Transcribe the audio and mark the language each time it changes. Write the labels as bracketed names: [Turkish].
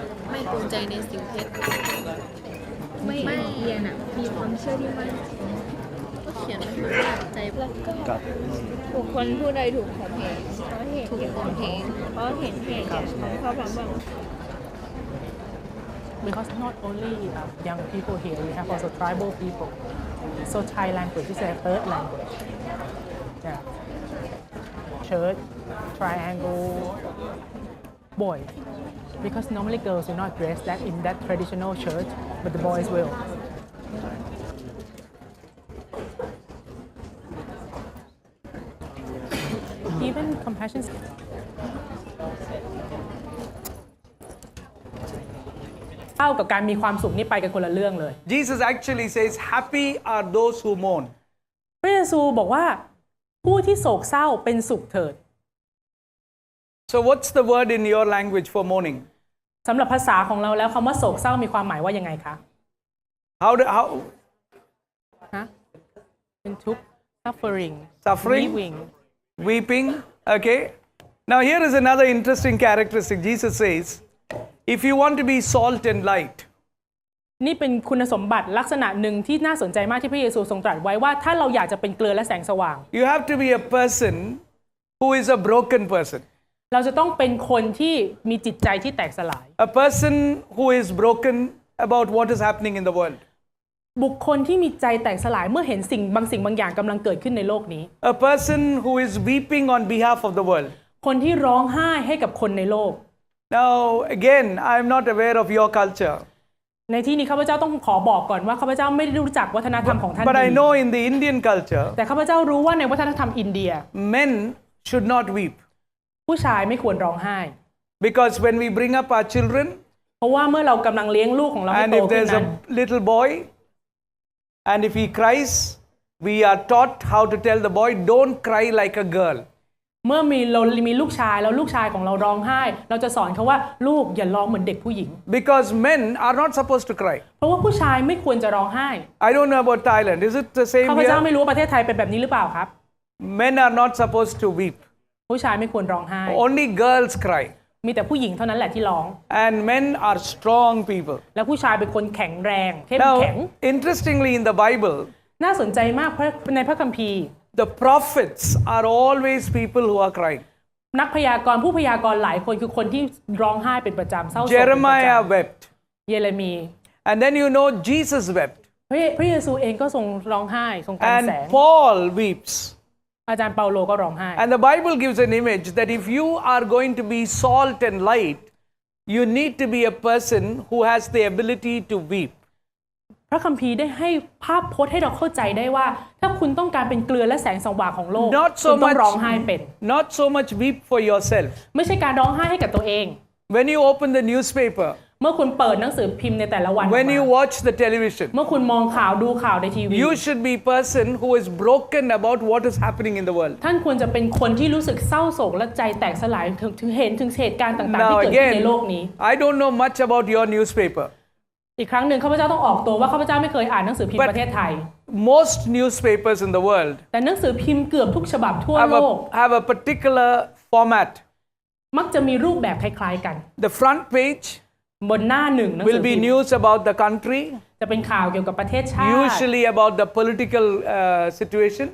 [Thai] ไม่ภูมิใจในสิ่งเท็จไม่เรียนอ่ะมีความเชื่อที่มั่นก็เขียนไว้เหมือนกันใจแล้วก็บุคคลผู้ใดถูกข่มเหงถูกข่มเหงเพราะเห็นเหตุของพระบาง [English] Because not only young people here, we have also tribal people. So Thai language is a third language. Yeah. Church, triangle, boys. Because normally girls will not dress that in that traditional church, but the boys will. [Thai] compassion เท่ากับการมีความสุขนี่ไปกันคนละเรื่องเลย [English] Jesus actually says, happy are those who mourn. [Thai] พระเยซูบอกว่าผู้ที่โศกเศร้าเป็นสุขเถิด [English] So what's the word in your language for mourning? [Thai] สำหรับภาษาของเราแล้วคำว่าโศกเศร้ามีความหมายว่ายังไงคะ [English] How [Thai] ฮะเป็นทุกข์ suffering [English] Suffering? grieving weeping? Okay. Now here is another interesting characteristic. Jesus says, if you want to be salt and light, [Thai] นี่เป็นคุณสมบัติลักษณะหนึ่งที่น่าสนใจมากที่พระเยซูทรงตรัสไว้ว่าถ้าเราอยากจะเป็นเกลือและแสงสว่าง [English] you have to be a person who is a broken person. [Thai] เราจะต้องเป็นคนที่มีจิตใจที่แตกสลาย [English] A person who is broken about what is happening in the world. [Thai] บุคคลที่มีใจแตกสลายเมื่อเห็นสิ่งบางอย่างกำลังเกิดขึ้นในโลกนี้ [English] A person who is weeping on behalf of the world. [Thai] คนที่ร้องไห้ให้กับคนในโลก [English] Now again, I am not aware of your culture. [Thai] ในที่นี้ข้าพเจ้าต้องขอบอกก่อนว่าข้าพเจ้าไม่ได้รู้จักวัฒนธรรมของท่าน [English] But I [Thai] ดี [English] know in the Indian culture, [Thai] แต่ข้าพเจ้ารู้ว่าในวัฒนธรรมอินเดีย [English] men should not weep. [Thai] ผู้ชายไม่ควรร้องไห้ [English] Because when we bring up our children, [Thai] เพราะว่าเมื่อเรากำลังเลี้ยงลูกของเราให้ [English] and [Thai] โต [English] if [Thai] ขึ้น [English] there's [Thai] นั้น [English] a little boy, and if he cries, we are taught how to tell the boy, don't cry like a girl. [Thai] เมื่อเรามีลูกชายแล้วลูกชายของเราร้องไห้ เราจะสอนเขาว่าลูกอย่าร้องเหมือนเด็กผู้หญิง [English] Because men are not supposed to cry. [Thai] เพราะว่าผู้ชายไม่ควรจะร้องไห้ [English] I don't know about Thailand. Is it the same [Thai] ข้าพเจ้า [English] here? [Thai] ไม่รู้ว่าประเทศไทยเป็นแบบนี้หรือเปล่าครับ [English] Men are not supposed to weep. [Thai] ผู้ชายไม่ควรร้องไห้ [English] Only girls cry. [Thai] มีแต่ผู้หญิงเท่านั้นแหละที่ร้อง [English] And men are strong people. [Thai] แล้วผู้ชายเป็นคนแข็งแรงเข้มแข็ง [English] Now, interestingly, in the Bible, [Thai] น่าสนใจมากเพราะในพระคัมภีร์ [English] the prophets are always people who are crying. [Thai] นักพยากรณ์ผู้พยากรณ์หลายคนคือคนที่ร้องไห้เป็นประจำเศร้าโศกเป็นประ [English] Jeremiah [Thai] จำ [English] wept. [Thai] เยเรมี [English] And then you know Jesus wept. [Thai] พระเยซูเองก็ทรงร้องไห้ทรงกำแสง [English] And Paul weeps. [Thai] อาจารย์เปาโลก็ร้องไห้ [English] And the Bible gives an image that if you are going to be salt and light, you need to be a person who has the ability to weep. [Thai] พระคัมภีร์ได้ให้ภาพพจน์ให้เราเข้าใจได้ว่า ถ้าคุณต้องการเป็นเกลือและแสงสว่างของโลก [English] Not [Thai] คุ [English] so [Thai] ณต้อง [English] much, [Thai] ร้องไห้เป็น [English] not so much weep for yourself. [Thai] ไม่ใช่การร้องไห้ให้กับตัวเอง [English] When you open the newspaper, [Thai] เมื่อคุณเปิดหนังสือพิมพ์ในแต่ละวันออก [English] when you [Thai] มา [English] watch the television, [Thai] เมื่อคุณมองข่าวดูข่าวในทีวี [English] you should be a person who is broken about what is happening in the world. [Thai] ท่านควรจะเป็นคนที่รู้สึกเศร้าโศกและใจแตกสลายถึงเห็นถึงเหตุการณ์ต่างๆ ที่ [English] Now [Thai] เกิดขึ้นใน [English] again, [Thai] โลกนี้ [English] I don't know much about your newspaper. [Thai] อีกครั้งหนึ่งข้าพเจ้าต้องออกตัวว่าข้าพเจ้าไม่เคยอ่านหนังสือพิมพ์ [English] But [Thai] ประเทศไทย [English] most newspapers in the world [Thai] แต่หนังสือพิมพ์เกือบทุกฉบับทั่ว [English] have [Thai] โลก [English] have a particular format. [Thai] มักจะมีรูปแบบคล้ายๆกัน [English] The front page [Thai] บนหน้าหนึ่งหนังสื [English] will [Thai] อพิ [English] be [Thai] มพ์ [English] news about the country, [Thai] จะเป็นข่าวเกี่ยวกับประเทศชาติ [English] usually about the political situation.